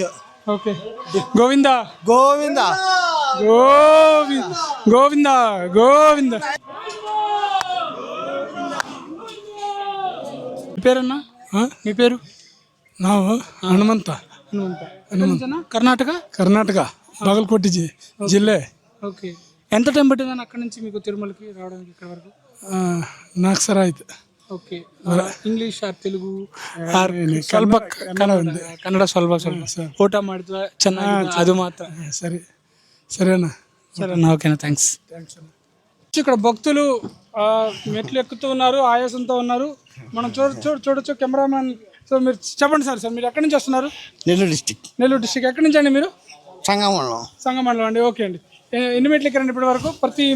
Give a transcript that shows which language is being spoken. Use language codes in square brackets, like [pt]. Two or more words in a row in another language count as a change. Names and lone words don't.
[te] ఓకే. గోవింద మీ పేరన్నా? మీ పేరు? నా హనుమంత. కర్ణాటక బాగల్కోటి జిల్లా. ఓకే. ఎంత టైం పట్టిందని అక్కడ నుంచి మీకు తిరుమలకి రావడానికి ఇక్కడ వరకు? నాకు సరే అయితే. ఓకే. [en] English or Telugu [kn] ಸ್ವಲ್ಪ ಕನ್ನಡ ಸ್ವಲ್ಪ ಊಟ ಮಾಡಿದ್ವಾ ಚೆನ್ನಾಗಿ? ಅದು ಮಾತ್ರ. [te] సరేనా? ఓకేనా, థ్యాంక్స్. ఇక్కడ భక్తులు మెట్లు ఎక్కుతూ ఉన్నారు, ఆయాసంతో ఉన్నారు. మనం చూడొచ్చు. కెమెరామ్యాన్. సో మీరు చెప్పండి సార్, మీరు ఎక్కడి నుంచి వస్తున్నారు? నెల్లూరు డిస్టిక్. ఎక్కడి నుంచి అండి మీరు? సంగమండలం అండి. ఓకే అండి. ఎన్ని మెట్లు ఎక్కారండి ఇప్పటి వరకు?